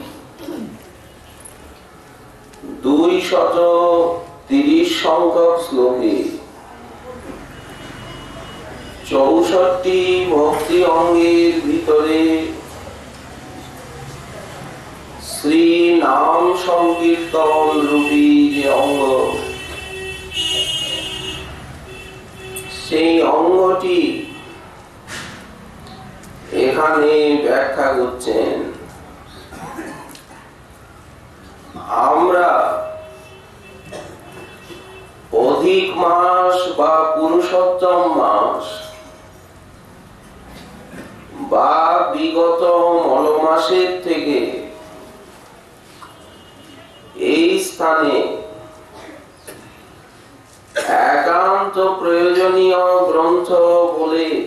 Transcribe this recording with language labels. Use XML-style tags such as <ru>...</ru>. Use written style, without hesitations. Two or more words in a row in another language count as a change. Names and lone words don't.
<bn>230 সংখ্যক শ্লোকে 64 ভক্তি অঙ্গের ভিতরে শ্রী নাম সংকীর্তন রূপী যে অঙ্গ সেই অঙ্গটি এখানে ব্যাখ্যা করছেন। আমরা অধিক মাস বা পুরুষোত্তম মাস বা বিগত মলমাসের থেকে এই স্থানে একান্ত প্রয়োজনীয় গ্রন্থ বলে</bn>